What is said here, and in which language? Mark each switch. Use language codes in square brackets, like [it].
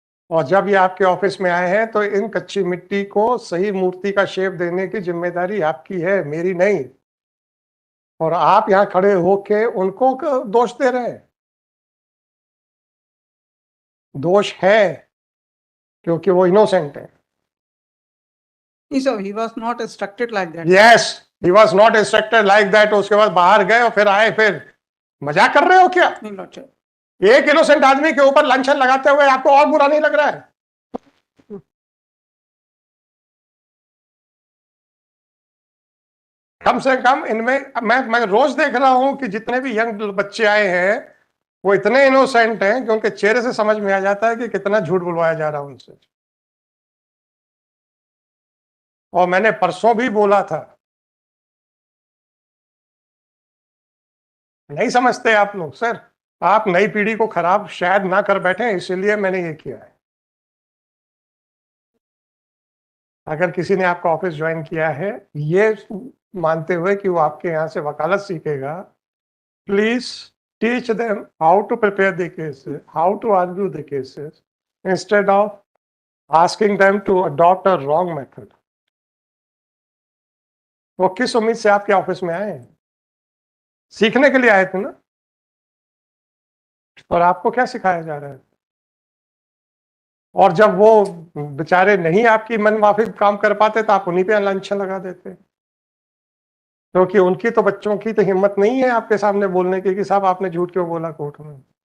[hi] और जब ये आपके ऑफिस में आए हैं तो इन कच्ची मिट्टी को सही मूर्ति का शेप देने की जिम्मेदारी आपकी है, मेरी नहीं. और आप यहाँ खड़े होके उनको दोष दे रहे हैं. दोष है क्योंकि वो इनोसेंट है. [en] He was not instructed like that. Yes, he was not instructed like that. [hi] उसके बाद बाहर गए और फिर आए. फिर मजाक कर रहे हो क्या? एक इनोसेंट आदमी के ऊपर लांछन लगाते हुए आपको और बुरा नहीं लग रहा है? कम से कम इनमें मैं रोज देख रहा हूं कि जितने भी यंग बच्चे आए हैं वो इतने इनोसेंट हैं कि उनके चेहरे से समझ में आ जाता है कि कितना झूठ बुलवाया जा रहा है उनसे. और मैंने परसों भी बोला था, नहीं समझते आप लोग. सर आप नई पीढ़ी को खराब शायद ना कर बैठे, इसीलिए मैंने ये किया है. अगर किसी ने आपका ऑफिस ज्वाइन किया है ये मानते हुए कि वो आपके यहाँ से वकालत सीखेगा, [en] Please teach them how to prepare the cases, how to argue the cases, instead of asking them to adopt a wrong method. [hi] वो किस उम्मीद से आपके ऑफिस में आए? सीखने के लिए आए थे ना. और आपको क्या सिखाया जा रहा है? और जब वो बेचारे नहीं आपकी मनमाफिक काम कर पाते तो आप उन्हीं पे लांछन लगा देते, क्योंकि उनकी तो बच्चों की तो हिम्मत नहीं है आपके सामने बोलने की कि साहब आपने झूठ क्यों बोला कोर्ट में.